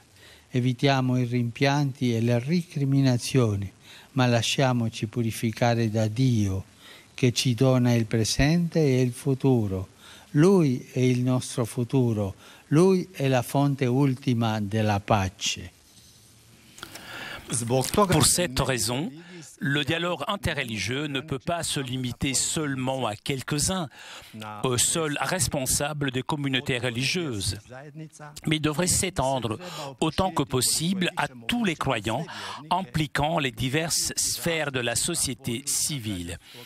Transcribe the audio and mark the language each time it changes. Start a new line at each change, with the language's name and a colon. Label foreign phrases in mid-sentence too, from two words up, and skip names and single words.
Italian: Evitiamo i rimpianti e le recriminazioni, ma lasciamoci purificare da Dio, che ci dona il presente e il futuro. Lui è il nostro futuro, Lui è la fonte ultima della pace.
French: Pour cette raison, Le dialogue interreligieux ne peut pas se limiter seulement à quelques-uns, aux seuls responsables des communautés religieuses, mais devrait s'étendre autant que possible à tous les croyants, impliquant les diverses sphères de la société civile.